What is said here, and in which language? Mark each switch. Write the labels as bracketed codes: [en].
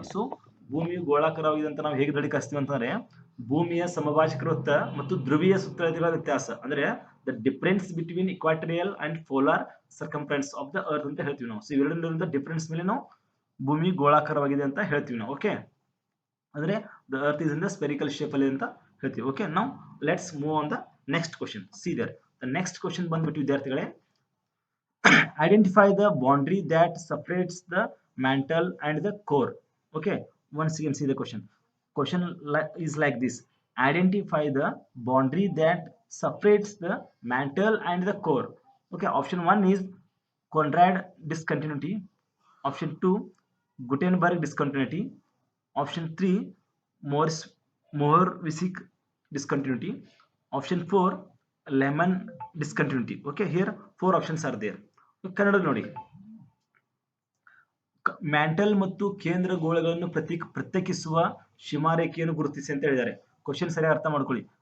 [kn] So ಭೂಮಿಯು ಗೋಳಾಕಾರವಾಗಿದೆ ಅಂತ ನಾವು ಹೇಗೆ ದೃಢೀಕರಿಸ್ತೀವಿ ಅಂತಂದ್ರೆ ಭೂಮಿಯ ಸಮಭಾಜಕ ವೃತ್ತ ಮತ್ತು ಧ್ರುವೀಯ ಸುತ್ತಳತೆಗಳ ವ್ಯತ್ಯಾಸ ಅಂದ್ರೆ [en] the difference between equatorial and polar circumference of the earth [kn] ಅಂತ ಹೇಳ್ತೀವಿ ನಾವು. ಸೊ ಇವೆರಡರಿಂದ ಡಿಫರೆನ್ಸ್ ಮೇಲೆ ನಾವು ಭೂಮಿ ಗೋಳಾಕಾರವಾಗಿದೆ ಅಂತ ಹೇಳ್ತೀವಿ ನಾವು. [en] okay, ಅಂದ್ರೆ the earth is in the spherical shape [kn] ಅಲ್ಲಿ ಅಂತ ಹೇಳ್ತೀವಿ. [en] Okay, ನಾವು let's move on the next question. See there the next question [kn] ಬಂದ್ಬಿಟ್ಟು ವಿದ್ಯಾರ್ಥಿಗಳೇ, [en] Identify the boundary that separates the mantle and the core. Okay, once again see the question is like this: identify the boundary that separates the mantle and the core. Okay, option 1 is Conrad discontinuity. Option 2 Gutenberg discontinuity. Option 3 Mohr-Wissig discontinuity. Option 4 Lehmann discontinuity. Okay, here 4 options are there. [kn] Kannada ನೋಡಿ, mantle ಮತ್ತು ಕೇಂದ್ರ ಗೋಳಗಳನ್ನು ಪ್ರತ್ಯೇಕಿಸುವ ಸೀಮಾರೇಖೆಯನ್ನು ಗುರುತಿಸಿ ಅಂತ ಹೇಳಿದ್ದಾರೆ. Question ಸರಿಯಾಗಿ ಅರ್ಥ ಮಾಡ್ಕೊಳ್ಳಿ.